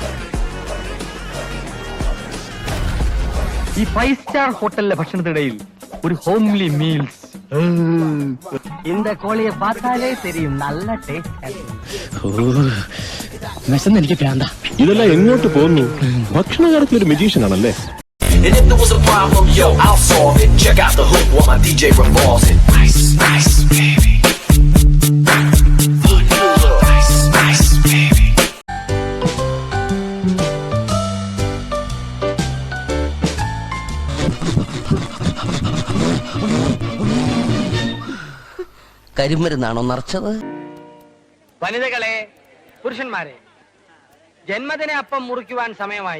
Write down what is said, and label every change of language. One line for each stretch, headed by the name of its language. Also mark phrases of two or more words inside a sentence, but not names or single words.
Malayalam: ഈ 5
English: star hotelile
Malayalam: ഭക്ഷണത്തിനിടയിൽ
Tamil: ஒரு ஹோம்லி மீல்ஸ். இந்த கோழியை பார்த்தாலே தெரியும் நல்ல டேஸ்ட்.
Malayalam: വിശന്ന് എനിക്ക് പ്രാന്താ. ഇതെല്ലാം എങ്ങോട്ട് പോകുന്നു? ഭക്ഷണ കാര്യത്തിൽ ഒരു മെജീഷ്യൻ ആണല്ലേ?
English: And if there was a problem, yo, I'll solve it. Check out the hook while my DJ revolves it. Nice, nice, baby. Nice, nice, baby.
Malayalam: കരിമരുന്നാണോ നിറച്ചത്? വനിതകളെ, പുരുഷന്മാരെ, ജന്മദിന അപ്പം മുറിക്കുവാൻ സമയമായി.